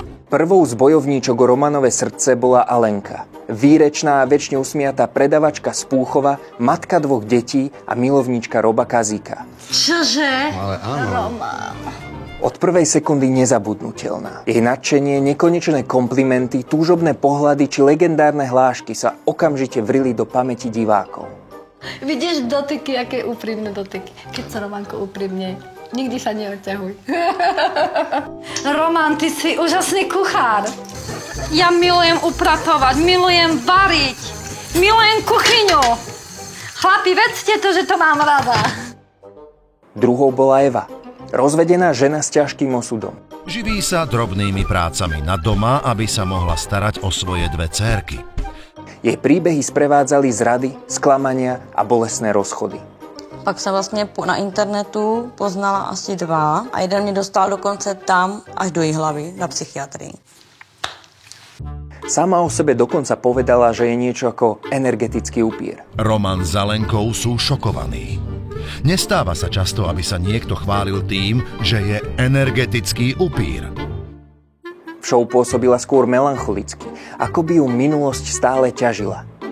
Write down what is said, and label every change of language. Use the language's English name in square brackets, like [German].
[Slovak] Prvou z bojovníčok o Romanové srdce bola Alenka. Výrečná a večne usmiatá predavačka z Púchova, matka 2 detí a milovníčka Roba Kazíka. Čože? Ale áno. Roman. Od prvej sekundy nezabudnutelná. Jej nadšenie, nekonečné komplimenty, túžobné pohľady či legendárne hlášky sa okamžite vrili do pamäti divákov. Vidíš dotyky, aké úprimné dotyky. Keď sa Romanko úprimne, nikdy sa neodťahuj. Roman, ty si úžasný kuchár. Ja milujem upratovať, milujem variť, milujem kuchyňu. Chlapi, vedzte to, že to mám rada. Druhou bola Eva. Rozvedená žena s ťažkým osudom. Živí sa drobnými prácami na doma, aby sa mohla starať o svoje 2 dcérky. Jej príbehy sprevádzali zrady, sklamania a bolestné rozchody. [Czech] Pak jsem vlastně na internetu poznala asi 2 a jeden mě dostal dokonce tam až do Jihlavy na psychiatrii. [Slovak] Sama o sebe dokonca povedala, že je niečo ako energetický upír. Roman s Alenkou sú šokovaní. Nestáva sa často, aby sa niekto chválil tým, že je energetický upír. V show pôsobila skôr melancholicky, ako by ju minulosť stále ťažila.